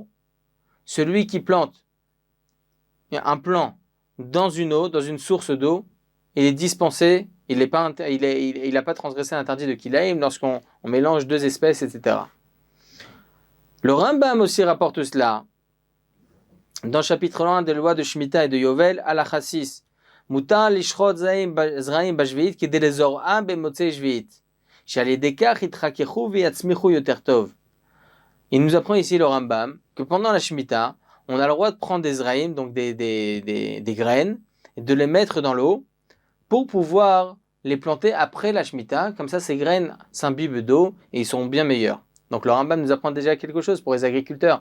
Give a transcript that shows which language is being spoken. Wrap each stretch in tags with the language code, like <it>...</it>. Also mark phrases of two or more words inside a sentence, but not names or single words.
<fr>Celui qui plante un plant dans une eau, dans une source d'eau, il est dispensé, il n'a pas transgressé l'interdit de Kilaim lorsqu'on mélange deux espèces, etc. Le Rambam aussi rapporte cela. Dans le chapitre 1 des lois de Shemitah et de Yovel,</fr> <he>Halakha 6, מותר לשרות זרעים בשביעית כדי לזורעם במוצאי שביעית. שעל ידי כך יתרככו ויצמיחו יותר טוב.</he> <fr>Il nous apprend ici le Rambam que pendant la Shemitah, on a le droit de prendre des zraïm, donc des graines, et de les mettre dans l'eau pour pouvoir les planter après la Shemitah. Comme ça, ces graines s'imbibent d'eau et ils seront bien meilleurs. Donc le Rambam nous apprend déjà quelque chose pour les agriculteurs.</fr>